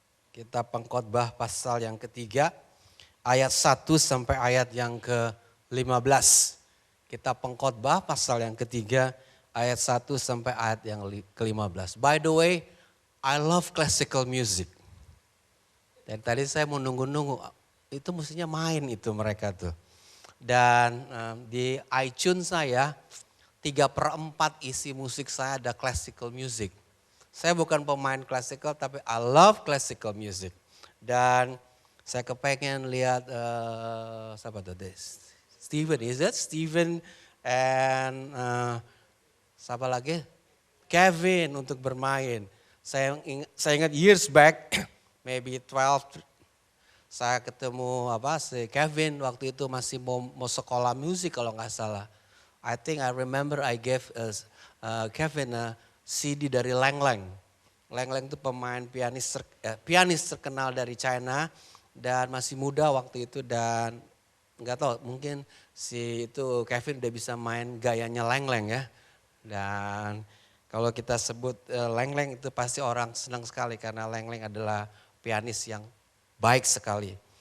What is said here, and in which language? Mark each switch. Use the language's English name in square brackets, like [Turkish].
[Indonesian] Kitab Pengkhotbah pasal yang ketiga ayat 1 sampai ayat yang ke-15. Kitab Pengkhotbah pasal yang ketiga ayat 1 sampai ayat yang ke-15. [English] By the way, I love classical music. [Indonesian] Dan tadi saya mau nunggu-nunggu, itu mestinya main itu mereka tuh. Dan di iTunes saya 3/4 isi musik saya ada classical music. Saya bukan pemain classical tapi [English] I love classical music. [Indonesian] Dan saya kepengen lihat siapa tuh? [English] Steven, is that Steven and [Indonesian] siapa lagi? Kevin untuk bermain. Saya ingat [English] years back, maybe 12, [Indonesian] saya ketemu si Kevin waktu itu masih mau sekolah musik kalau nggak salah. [English] I think I remember I gave Kevin a CD [Indonesian] dari [English] Lang Lang. [Indonesian] Lang Lang itu pemain pianis terkenal dari China dan masih muda waktu itu dan nggak tahu mungkin itu Kevin udah bisa main gayanya Lang Lang ya. Dan kalau kita sebut Lang Lang itu pasti orang senang sekali karena Lang Lang adalah pianis yang baik sekali.